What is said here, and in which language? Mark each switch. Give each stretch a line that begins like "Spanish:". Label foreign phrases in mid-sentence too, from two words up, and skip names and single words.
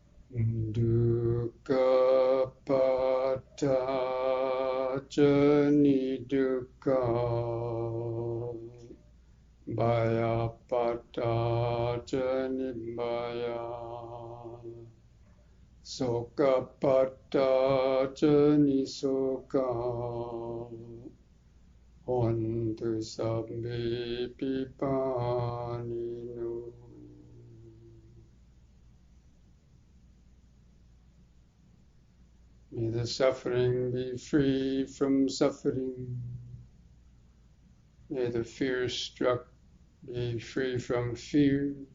Pali: Dukkha pata jani dukkha bhaya pata jani bhaya soka pata jani soka hontu sabbe pipaninu.
English: May the suffering be free from suffering. May the fear struck be free from fear.